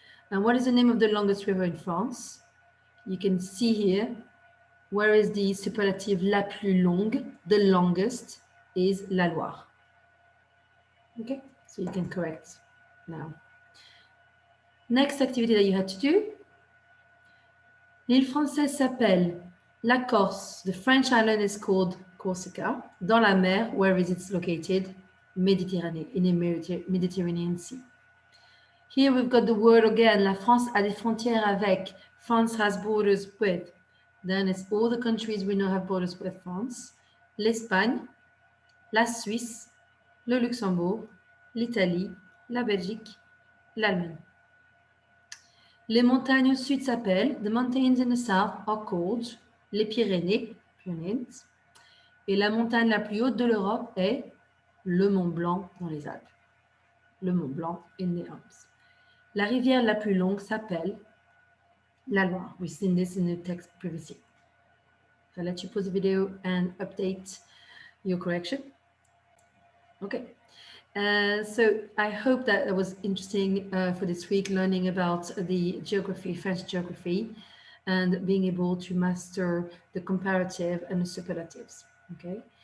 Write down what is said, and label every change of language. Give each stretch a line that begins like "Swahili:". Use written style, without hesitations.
English: And what is the name of the longest river in France? You can see here, where is the superlative
French: la plus longue,
English: the longest is la Loire. Okay, so you can correct now. Next activity that you had to do.
French: L'île française s'appelle la Corse.
English: The French island is called Corsica.
French: Dans la mer,
English: where is it located?
French: Méditerranée,
English: in the Mediterranean Sea.
French: Here we've got the word again, la France a des frontières avec.
English: France has borders with. Then it's all the countries we know have borders with France.
French: L'Espagne, la Suisse, le Luxembourg, l'Italie, la Belgique, l'Allemagne. Les montagnes au sud s'appellent,
English: the mountains in the south are called,
French: les Pyrénées, Pyrenees. Et la montagne la plus haute de l'Europe est le Mont Blanc dans les Alpes. Le Mont Blanc
English: in the Alps.
French: La rivière la plus longue s'appelle la Loire.
English: We've seen this in the text previously. I'll let you pause the video and update your correction. Okay. So I hope that was interesting for this week, learning about the geography, French geography, and being able to master the comparative and the superlatives. Okay.